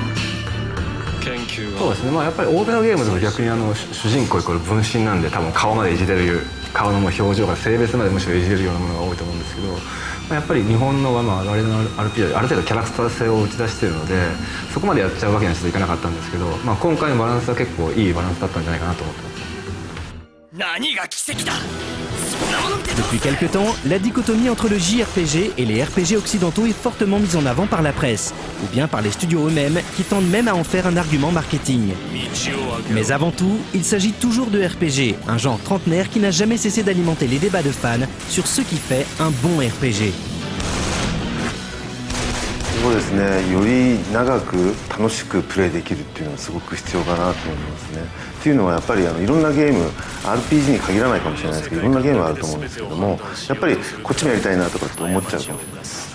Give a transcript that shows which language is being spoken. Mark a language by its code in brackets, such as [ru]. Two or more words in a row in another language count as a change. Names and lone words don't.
[ja] そうですね、まあ、やっぱり欧米のゲームでも逆に主人公イコール分身なんで、多分顔までいじれる、顔の表情が性別までむしろいじれるようなものが多いと思うんですけど、まあ、やっぱり日本の我々の RPG はある程度キャラクター性を打ち出しているので、そこまでやっちゃうわけにはちょっといかなかったんですけど、まあ、今回のバランスは結構いいバランスだったんじゃないかなと思ってます。 [fr] Depuis quelque temps, la dichotomie entre le JRPG et les RPG occidentaux est fortement mise en avant par la presse, ou bien par les studios eux-mêmes qui tentent même à en faire un argument marketing. Mais avant tout, il s'agit toujours de RPG, un genre trentenaire qui n'a jamais cessé d'alimenter les débats de fans sur ce qui fait un bon RPG. [ja] そうですね、より長く楽しくプレイできるっていうのはすごく必要かなと思いますね。っていうのはやっぱりいろんなゲーム RPG に限らないかもしれないですけど、いろんなゲームあると思うんですけども、やっぱりこっちもやりたいなとかって思っちゃうかもしれないです。